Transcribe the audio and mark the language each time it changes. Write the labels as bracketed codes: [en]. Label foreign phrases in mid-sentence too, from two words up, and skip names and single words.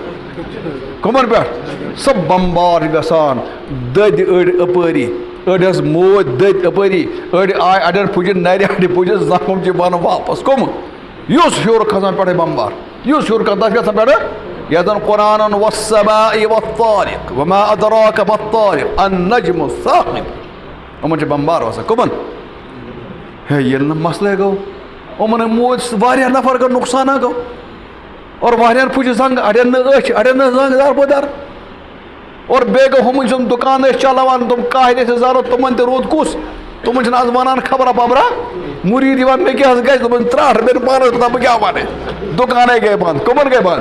[ks] پٮ۪ٹھ سُہ بمبار چھِ گژھان دٔدۍ أڑۍ اپٲری أڑۍ حظ موٗدۍ دٔدۍ اپٲری أڑۍ آے اڑٮ۪ن پھُچہِ نرِ اڑِ پھُچہِ زخم چھِ بنان واپس کٕم یُس ہیوٚر کھسان پٮ۪ٹھے بمبار یُس ہیوٚر کھسان تتھ گژھان پٮ۪ٹھٕ یتھ زن قرآنن [ar] والسماء والطارق وما ادراك ما الطارق النجم الثاقب [ks] یِمن چھِ بمبار وسان کٕمن ہے ییٚلہِ نہٕ مسلے گوٚو یِمن موٗدۍ واریاہ نفر گوٚو نۄقصانا گوٚو اور واریاہن پھُچہِ زنٛگ اڑٮ۪ن نہٕ أچھ اڑٮ۪ن نہٕ زنٛگ داربٕدار اور بیٚیہِ گوٚو ہُمن چھُم دُکان ٲسۍ چلاوان تِم کاہِنۍ ٲسۍ زارو تِمن تہِ روٗد کُس تِمن چھِنہٕ آز ونان خبرا پبرا مُریٖد یِوان مےٚ کیٛاہ حظ گژھِ دوٚپُن ترٛٹھ مےٚ پانس پتہ بہٕ کیٛاہ ونہٕ دُکانے گٔے بنٛد کٕمن گٔے بنٛد